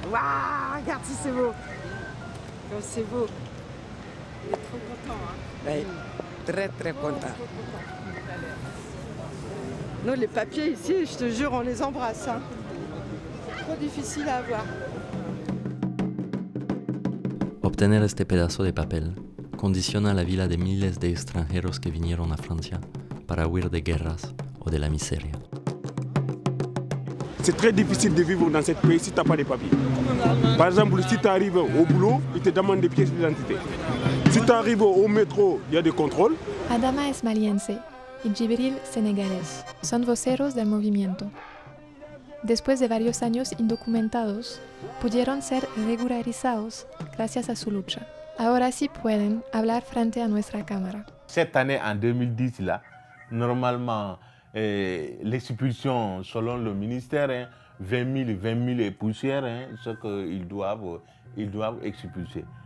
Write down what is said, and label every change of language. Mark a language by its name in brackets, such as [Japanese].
[French] Waouh, regarde si c'est beau. Comme c'est beau. Il est trop content. Hein. Ouais. Très très content. Nous, les papiers ici, je te jure, on les embrasse. Hein. C'est trop difficile à avoir. [Spanish] Obtener este pedazo de papel condiciona la vida de miles de extranjeros que vinieron a Francia para huir de guerras o de la miseria. [French] C'est très difficile de vivre dans ce pays si tu n'as pas de papiers. Par exemple, si tu arrives au boulot, ils te demandent des pièces d'identité. Si tu arrives au métro, il y a des contrôles. [Spanish] Adama es maliense y Djibril senegalés. Son voceros del movimiento. Después de varios años indocumentados, pudieron ser regularizados gracias a su lucha. Ahora sí pueden hablar frente a nuestra cámara. [French] Cette année, en 2010, là, normalement, l'expulsion, selon le ministère, 20 000 et poussières, ce qu'ils doivent expulser.